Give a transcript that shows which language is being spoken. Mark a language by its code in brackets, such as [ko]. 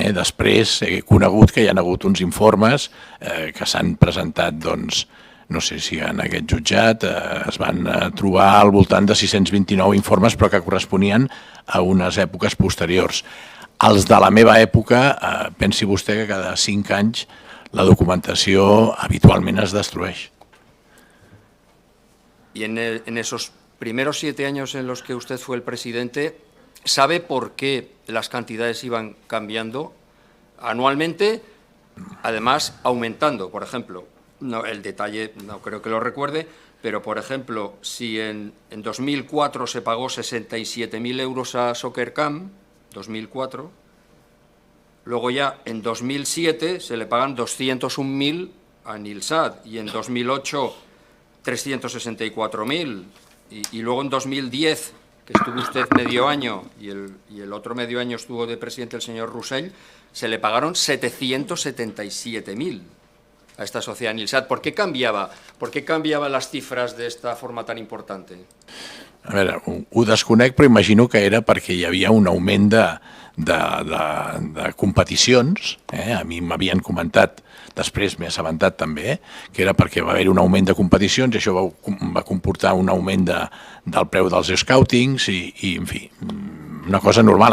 [ca] Després he conegut que hi ha hagut uns informes que s'han presentat, doncs, no sé si en aquest jutjat es van trobar al voltant de 629 informes, però que corresponien a unes èpoques posteriors. Els de la meva època, pensi vostè que cada 5 anys la documentació habitualment es destrueix. [es] Y en esos primeros 7 años en los que usted fue el presidente, ¿sabe por qué las cantidades iban cambiando anualmente? Además, aumentando, por ejemplo, no, el detalle no creo que lo recuerde, pero, por ejemplo, si en 2004 se pagó 67.000 euros a Soccercam, 2004, luego ya en 2007 se le pagan 201.000 a Nilsat y en 2008 364.000 y luego en 2010, que estuvo usted medio año y el otro medio año estuvo de presidente el señor Roussel, se le pagaron 777.000 a esta sociedad Nilsat. ¿Por qué cambiaba las cifras de esta forma tan importante? [ca] A veure, ho desconec, però imagino que era perquè hi havia un augment de competicions. A mi m'havien comentat, després m'he assabentat també, que era perquè va haver un augment de competicions i això va comportar un augment del preu dels scoutings i, en fi, una cosa normal.